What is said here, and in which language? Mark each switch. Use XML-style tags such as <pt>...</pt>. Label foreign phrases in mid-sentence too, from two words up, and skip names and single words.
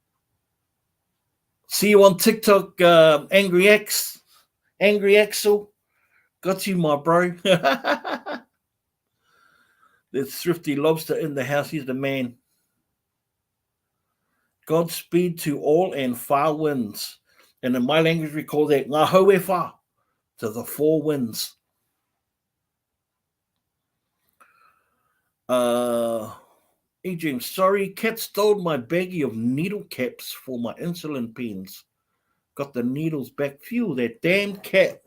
<en>See you on TikTok, Angry Axel. Got you, my bro. There's Thrifty Lobster in the house. He's the man. Godspeed to all and far winds. And in my language, we call that</en> <mi>ngā hau e whā,</mi> <en>to the four winds. James, sorry, cat stole my baggie of needle caps for my insulin pens. Got the needles back. Phew, that damn cat.</en>